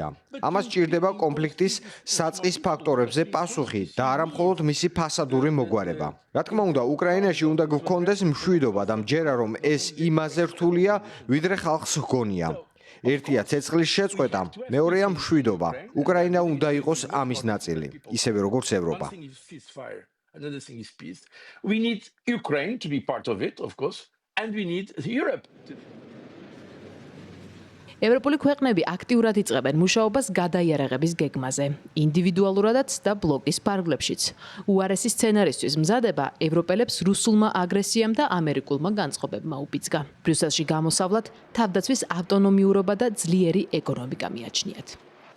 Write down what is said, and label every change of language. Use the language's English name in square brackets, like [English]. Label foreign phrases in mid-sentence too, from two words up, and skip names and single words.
[Georgian] ამას სჭირდება კონფლიქტის საწყის ფაქტორებზე პასუხი და არა მხოლოდ მისი ფასადური მოგვარება. რა თქმა უნდა, უკრაინაში უნდა გქონდეს მშვიდობა და მჯერა რომ ეს იმაზე რთულია, ვიდრე ხალხს ჰგონია. ერთია ცეცხლის შეწყვეტა, მეორეა მშვიდობა. უკრაინა უნდა იყოს ამის ნაწილი, ისევე როგორც ევროპა. [English] Another thing is peace. We need Ukraine to be part of it, of course, and we need Europe. [Georgian] ევროპული ქვეყნები აქტიურად იწყებენ მუშაობას გადაიარაღების გეგმაზე, ინდივიდუალურადაც და ბლოკის ფარგლებშიც. უარესი სცენარისთვის მზადება ევროპელებს რუსულმა აგრესიამ და ამერიკულმა განწყობებმა უბიძგა. ბრიუსელში გამოსავლად თავდაცვის ავტონომიურობა და ძლიერი ეკონომიკა მიაჩნიათ.